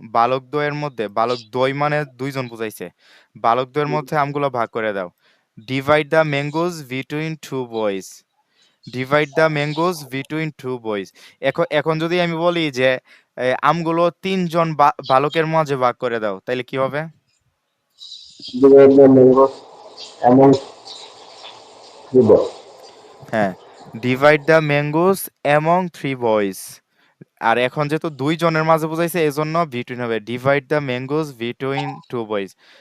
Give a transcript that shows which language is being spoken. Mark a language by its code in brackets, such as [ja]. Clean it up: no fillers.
[bn] বালক দই মানে দুইজন বুঝাইছে। বালকদের মধ্যে আমগুলা ভাগ করে দাও। [en] Divide the mangoes between two boys. Divide the mangoes between two boys. [bn] এখন যদি আমি বলি যে আমগুলো তিনজন বালকের মাঝে ভাগ করে দাও, তাইলে কি হবে? [en] Divide the mangoes among three boys. হ্যাঁ, divide the mangoes among three boys. [bn] আর এখন যেহেতু দুইজনের মাঝে বুঝাইছে এজন্য বিটুইন হবে, [en] Divide the mangoes between two boys.